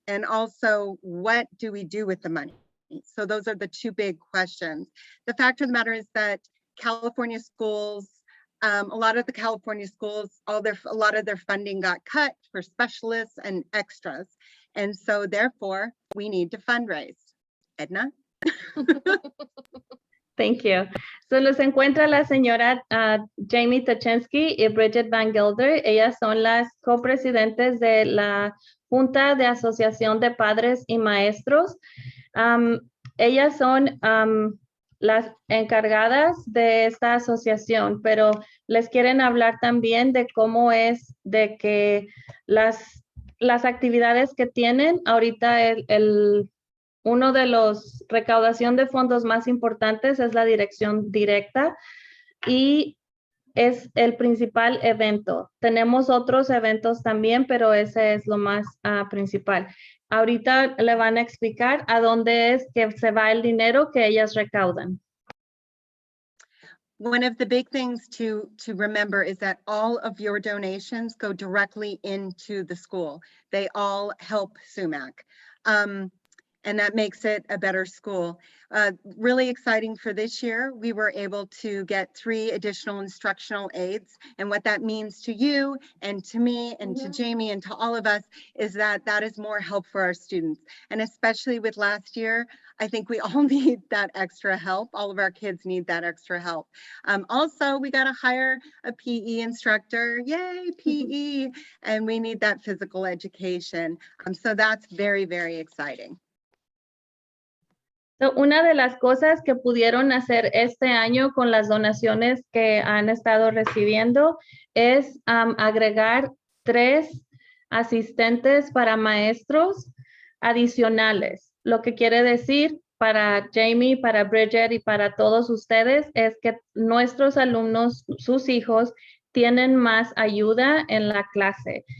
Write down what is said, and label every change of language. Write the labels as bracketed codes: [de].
[en] And also, what do we do with the money? So those are the two big questions. The fact of the matter is that California schools, a lot of the California schools, a lot of their funding got cut for specialists and extras. And so therefore, we need to fundraise. Edna? Thank you. [es] So los encuentra la señora Jaime Teshinsky y Bridget Van Gelder. Ellas son las copresidentes de la Junta de Asociación de Padres y Maestros. Ellas son las encargadas de esta asociación, pero les quieren hablar también de cómo es de que las actividades que tienen ahorita uno de los recaudación de fondos más importantes es la dirección directa y es el principal evento. Tenemos otros eventos también, pero ese es lo más principal. Ahorita le van a explicar a dónde es que se va el dinero que ellas recaudan. [en] one of the big things to remember is that all of your donations go directly into the school. They all help Sumac. And that makes it a better school. Really exciting for this year, we were able to get 3 additional instructional aides. And what that means to you and to me and to Jaime and to all of us is that that is more help for our students. And especially with last year, I think we all need that extra help. All of our kids need that extra help. Also, we got to hire a PE instructor. Yay, PE. And we need that physical education. So that's very, very exciting. [es] So, una de las cosas que pudieron hacer este año con las donaciones que han estado recibiendo es agregar 3 asistentes para maestros adicionales. Lo que quiere decir para Jaime, para Bridget y para todos ustedes es que nuestros alumnos, sus hijos, tienen más ayuda en la clase.